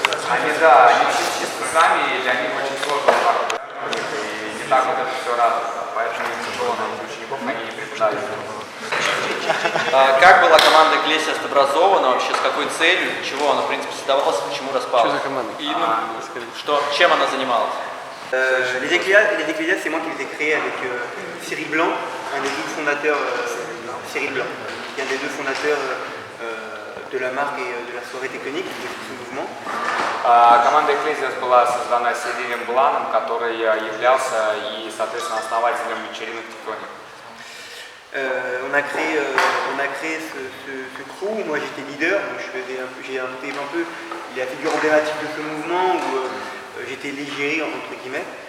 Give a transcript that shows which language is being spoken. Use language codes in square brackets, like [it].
[ru] Они, да, они чисто сами, или они очень сложно так, и не так вот это все развито. Поэтому им тяжело на учеников, они не преподают. Как была команда Iglesias образована вообще, с какой целью, для чего она, в принципе, создавалась, почему распалась? Что за команда? И, чем она занималась? [fr] Les Iglesias, c'est moi qui les ai créés avec Cyril Blanc, un des deux fondateurs, Cyril Blanc, qui est un des deux fondateurs de la marque et de la soirée tectonique, de ce mouvement. [ru] Команда Iglesias была создана Сирилем Бланом, который являлся и, соответственно, основателем вечеринок Тектоник. [fr] On a créé ce crew, moi j'étais leader, donc j'ai été un peu la figure emblématique de ce mouvement où j'étais l'égérie entre guillemets.